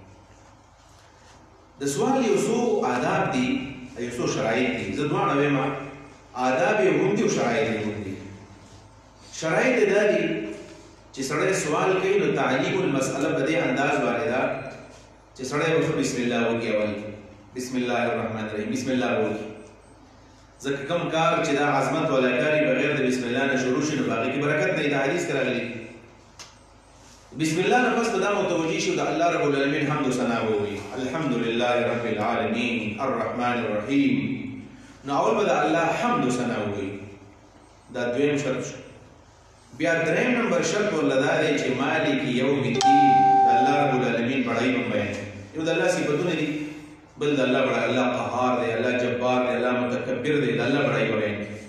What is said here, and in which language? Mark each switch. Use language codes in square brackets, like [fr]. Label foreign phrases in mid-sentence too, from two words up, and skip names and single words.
[ps] د سوال یو څو آداب دي، یو څو شرایط دي. زه دواړه وایم، آداب یې هم دي او شرایط یې هم دي. شرایط یې دا دي چې سړی سوال کوي نو تعلیم المسأله په دې انداز باندې ده چې سړی به بسم الله وکړي. اول [ar] بسم الله الرحمن الرحیم [ps] بسم الله وکړي. ځکه کوم کار چې دا عظمت والا کار بغیر د بسم الله نه شروع شي نو په هغې کې برکت نه وي. دا حدیث کې راغلي. بسم الله نفس دا متوجی شو دا الله رب العالمین حمد و ثنا ووي [ar] الحمد لله رب العالمین الرحمن الرحیم. [ps] نو اول به دا الله حمد و ثنا ووي، دا دویم شرط شو. بیا دریم نمبر شرط ولدا دی چې [ar] مالک یوم الدین [ps] دا الله رب العالمین بڑای هم بیان. یو دا الله صفاتونه دي، بل دا الله بڑا، الله قهار دی، الله جبار دی، الله متکبر دی، دا الله بڑای بیان.